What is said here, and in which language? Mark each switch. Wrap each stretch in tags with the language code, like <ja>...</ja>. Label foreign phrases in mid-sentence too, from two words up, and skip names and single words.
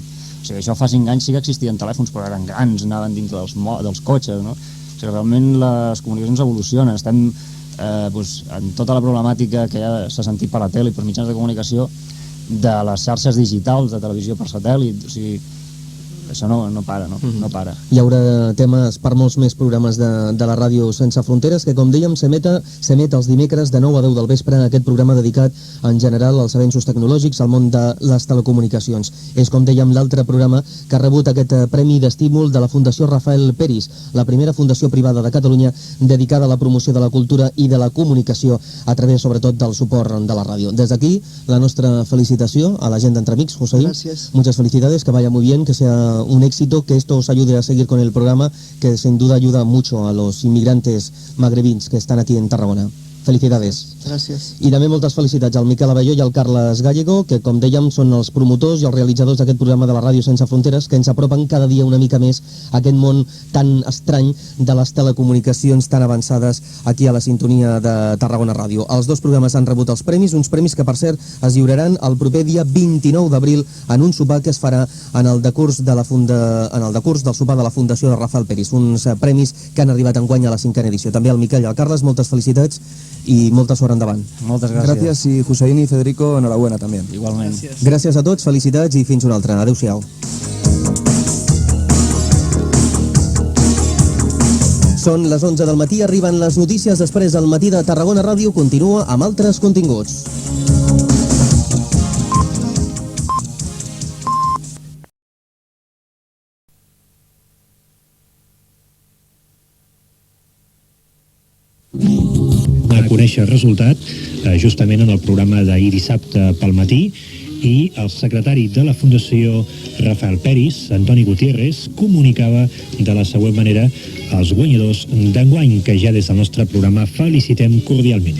<ca>O sigui, això fa 5 anys sí que existien telèfons, però eren grans, anaven dintre dels cotxes, no? O sigui, realment les comunicacions evolucionen. Estem en tota la problemàtica que ja s'ha sentit per la tele i per mitjans de comunicació de les xarxes digitals, de televisió per satèl·lit, o sigui, això no para, no para. Hi haurà temes per molts més programes de la ràdio Sense Fronteres, que, com dèiem, s'emet els dimecres de 9 a 10 del vespre, aquest programa dedicat en general als avenços tecnològics, al món de les telecomunicacions. És, com dèiem, l'altre programa que ha rebut aquest premi d'estímul de la Fundació Rafael Peris, la primera fundació privada de Catalunya dedicada a la promoció de la cultura i de la comunicació a través, sobretot, del suport de la ràdio. Des d'aquí, la nostra felicitació a la gent d'Entre Amics, José.</ca> <es>Gracias. Muchas felicidades, que vaya muy bien, que sea un éxito, que esto os ayude a seguir con el programa, que sin duda ayuda mucho a los inmigrantes magrebins que están aquí en Tarragona. Felicidades.</es> <ca>Gràcies. I també moltes felicitats al Miquel Abelló i al Carles Gallego, que com dèiem són els promotors i els realitzadors d'aquest programa de la Ràdio Sense Fronteres, que ens apropen cada dia una mica més a aquest món tan estrany de les telecomunicacions tan avançades aquí a la sintonia de Tarragona Ràdio. Els dos programes han rebut els premis, uns premis que per cert es lliuraran el proper dia 29 d'abril en un sopar que es farà en el decurs del sopar de la Fundació de Rafael Peris, uns premis que han arribat enguany a la 5a edició. També al Miquel i al Carles, moltes felicitats i molta sort endavant. Moltes gràcies.</ca> <es>Gracias y Hussein y Federico, enhorabuena también.</es> <ca>Igualment. Gràcies a tots, felicitats i fins una altra. Adéu-siau. Són les 11 del matí, arriben les notícies, després el matí de Tarragona Ràdio continua amb altres continguts. A conèixer el resultat justament en el programa d'ahir dissabte pel matí, i el secretari de la Fundació Rafael Peris, Antoni Gutiérrez, comunicava de la següent manera als guanyadors d'enguany, que ja des del nostre programa felicitem cordialment.</ca>